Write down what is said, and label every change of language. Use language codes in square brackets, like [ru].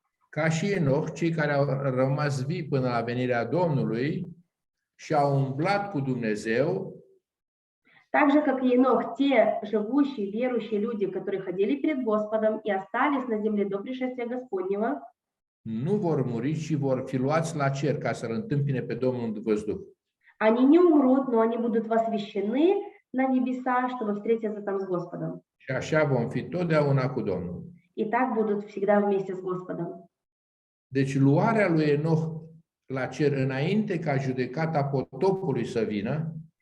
[ro] Ca și Enoch, cei care au rămas vii până la venirea Domnului și au umblat cu Dumnezeu, [ru] Так же, как и Енох, те живущие, верующие люди, которые ходили перед Господом и остались на земле до пришествия Господнего, [ro] nu vor muri, ci vor fi luați la cer ca să-L întâmpine pe Domnul în văzduh. [ru] они не умрут, но они будут возвещены на небеса, чтобы встретиться там с Господом. [ro] Și așa vom fi totdeauna cu Domnul. [ru] И так будут всегда вместе с Господом. [ro] Deci luarea lui Enoch la cer înainte ca judecata potopului să vină,